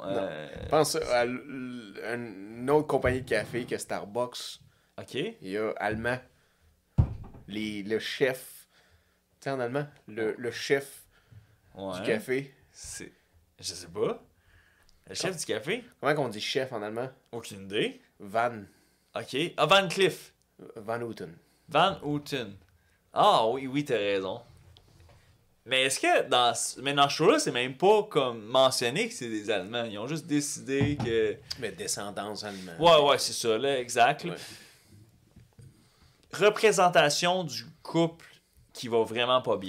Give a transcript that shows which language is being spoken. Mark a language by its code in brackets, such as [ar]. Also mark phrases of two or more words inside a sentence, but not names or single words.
[fr] Je pense à une autre compagnie de café que Starbucks. OK. Il y a allemand. Le chef. Tu sais, en allemand? Le chef du café. Je sais pas. Le chef du café? Comment on dit chef en allemand? Aucune idée. Van. OK. Ah, Van Cliff. Van Houten. Van Houten. Ah oui, t'as raison. Mais est-ce que dans ce show-là, c'est même pas comme mentionné que c'est des Allemands? Ils ont juste décidé que... Mais descendance allemande. Ouais, c'est ça, là, exact. Là. Représentation du couple qui va vraiment pas bien.